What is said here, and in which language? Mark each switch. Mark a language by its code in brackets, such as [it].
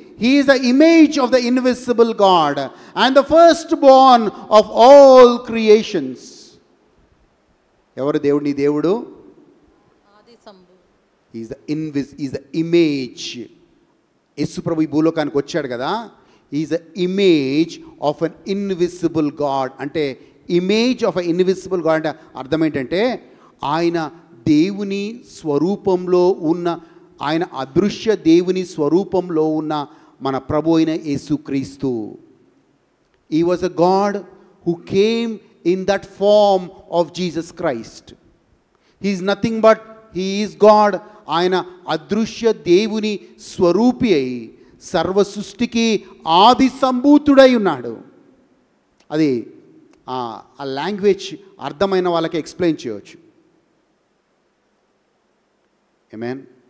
[en] He is the image of the invisible God and the firstborn of all creations. [te] ఎవరు దేవుడు? నీ దేవుడు [en] He is the image. [te] యేసు ప్రభు ఈ భూలోకానికి వచ్చాడు కదా. [en] He is the image of an invisible God. [te] అంటే [en] image of a invisible God [te] అంటే అర్థం ఏంటంటే, ఆయన దేవుని స్వరూపంలో ఉన్న, ఆయన అదృశ్య దేవుని స్వరూపంలో ఉన్న మన ప్రభు అయిన యేసుక్రీస్తు. [en] He was a God who came in that form of Jesus Christ. He is nothing but He is God. [te] ఆయన అదృశ్య దేవుని స్వరూపి అయి సర్వ సృష్టికి ఆది సంభూతుడై ఉన్నాడు. అది ఆ లాంగ్వేజ్ అర్థమైన వాళ్ళకి ఎక్స్ప్లెయిన్ చేయవచ్చు. ఆమేన్.